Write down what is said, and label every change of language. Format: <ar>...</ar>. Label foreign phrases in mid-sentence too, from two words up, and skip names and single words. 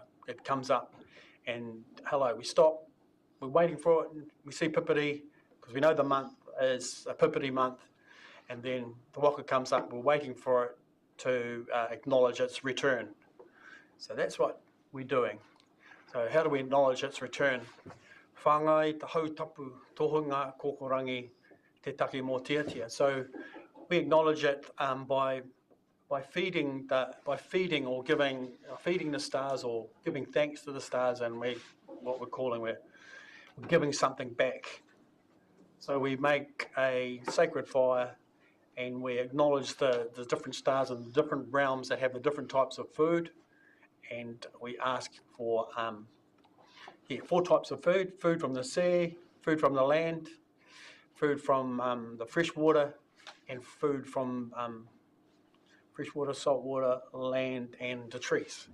<en>It comes up, and hello, we stop, we're waiting for it, and we see Pipiti, because we know the month is a Pipiti month, and then the waka comes up, we're waiting for it, to acknowledge its return. So that's what we're doing. So how do we acknowledge its return?</en> <mi>Whāngai, te hautapu, tohunga, kokorangi, te take mō tiatia.</mi> <en>So we acknowledge it by feeding or feeding the stars, or giving thanks to the stars, and we're giving something back. So we make a sacred fire, and we acknowledge the different stars and the different realms that have the different types of food, and we ask for 4 types of food: food from the sea, food from the land, food from the fresh water, and food from freshwater, saltwater, land, and the trees.</en>